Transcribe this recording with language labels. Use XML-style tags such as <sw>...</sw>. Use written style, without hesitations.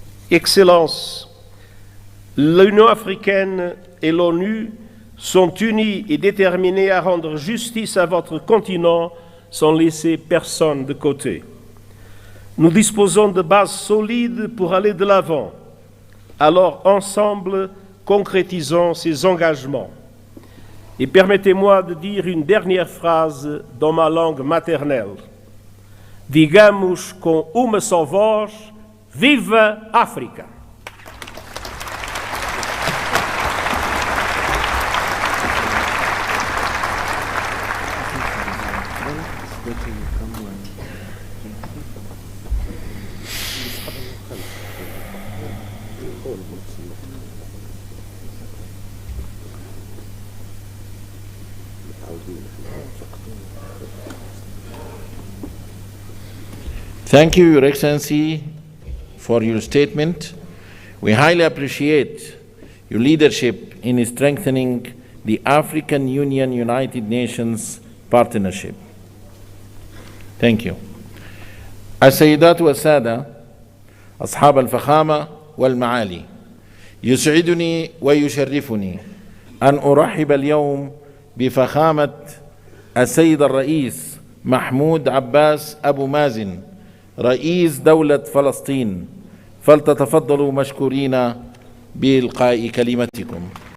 <fr>Excellences, l'Union africaine et l'ONU sont unis et déterminés à rendre justice à votre continent sans laisser personne de côté. Nous disposons de bases solides pour aller de l'avant. Alors, ensemble, concrétisons ces engagements. Et permettez-moi de dire une dernière phrase dans ma langue maternelle.</fr> <pt>Digamos com uma só voz, viva África!</pt> <en>Thank you, Your Excellency, for your statement. We highly appreciate your leadership in strengthening the African Union-United Nations partnership. Thank you.</en> <ar>السيدات والسادة أصحاب الفخامة والمعالي، يسعدني ويشرفني أن أرحب اليوم بفخامة السيد الرئيس محمود عباس أبو مازن رئيس دولة فلسطين، فلتتفضلوا مشكورين بإلقاء كلمتكم.</ar>